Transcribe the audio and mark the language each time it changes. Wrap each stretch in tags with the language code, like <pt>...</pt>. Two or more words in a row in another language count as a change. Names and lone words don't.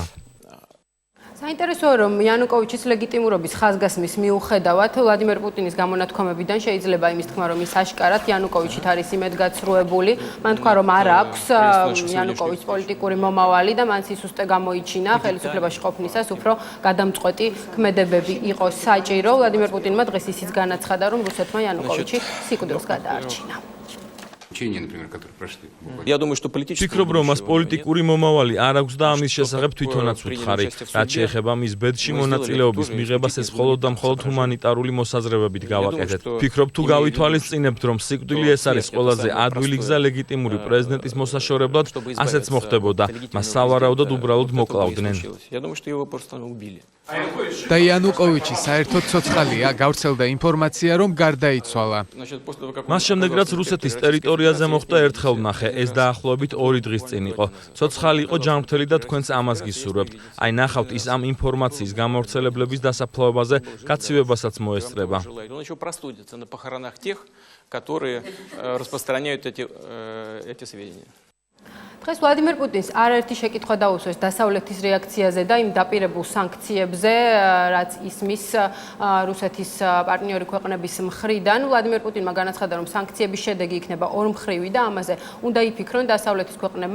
<ka>საინტერესოა, რომ იანუკოვიჩის ლეგიტიმურობის ხაზგასმის მიუხედავად ვლადიმერ პუტინის გამონათქვამებიდან შეიძლება იმის თქმა, რომ ის აშკარად იანუკოვიჩით არის იმედგაცრუებული. მან თქვა, რომ არ აქვს იანუკოვიჩს პოლიტიკური მომავალი და მან სისუსტე გამოიჩინა ხელისუფლებაში ყოფნისას უფრო გადამწყვეტი ქმედებები იყო საჭირო. ვლადიმერ პუტინმა დღეს ისიც განაცხადა, რომ რუსეთმა იანუკოვიჩი სიკვდილს გადაარჩინა.</ka> <ru>Я думаю, что политически</ru> <ka>ფიქრობ, რომ მას პოლიტიკური მომავალი არ აქვს და ამის შესახებ თვითონაც ვუთხარი. რაც შეეხება მის ბედში მონაწილეობის მიღებას, ეს მხოლოდ და მხოლოდ ჰუმანიტარული მოსაზრებებით გავაკეთეთ. ფიქრობ, თუ გავითვალისწინებთ, რომ სიკვდილი ეს არის ყველაზე ადვილი გზა ლეგიტიმური პრეზიდენტის მოსაშორებლად, ასეც მოხდებოდა. მას სავარაუდოდ უბრალოდ მოკლავდნენ.</ka> <ru>Я думаю, что его просто убили.</ru> <ka>და იანუკოვიჩი საერთოდ ცოცხალია, გავრცელდა ინფორმაცია, რომ გარდაიცვალა. მას შემდეგ, რაც რუსეთის ტერიტორიაზე მოხდა, ერთხელ ვნახე, ეს დაახლოებით 2 დღის წინ იყო. ცოცხალი იყო ჯანმრთელი და თქვენც ამას გისურვებთ. აი ნახავთ, ის ამ ინფორმაციის გამავრცელებლების დასაფლავებაზე გაცივებასაც მოესწრება.</ka> <ru>Он еще простудится на похоронах тех, которые распространяют эти сведения.</ru> <ka>დღეს ვლადიმერ პუტინს არაერთი შეკითხვა დაუსვეს დასავლეთის რეაქციაზე და იმ დაპირებულ სანქციებზე, რაც ისმის რუსეთის პარტნიორი ქვეყნების მხრიდან. ვლადიმერ პუტინმა განაცხადა, რომ სანქციების შედეგი იქნება ორმხრივი და ამაზე უნდა იფიქრონ დასავლეთის ქვეყნებმა.</ka>